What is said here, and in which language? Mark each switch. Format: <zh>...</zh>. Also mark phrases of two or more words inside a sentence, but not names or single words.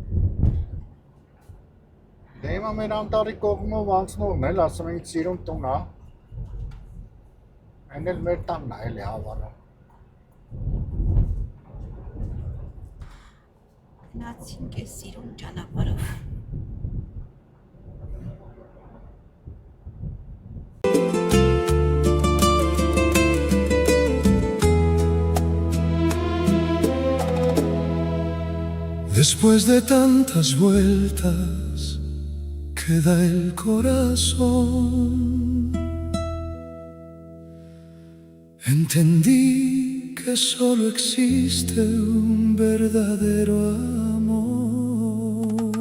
<hy>Դե հիմա մեր անտառի կողմով անցնողն էլ ասում ենք սիրուն տուն է։ Այն էլ մեր տանն է էլի հավանը։ Գնացինք այս սիրուն ճանապարհով։</hy> <es>Después de tantas vueltas que da el corazón, entendí que solo existe un verdadero amor.</es>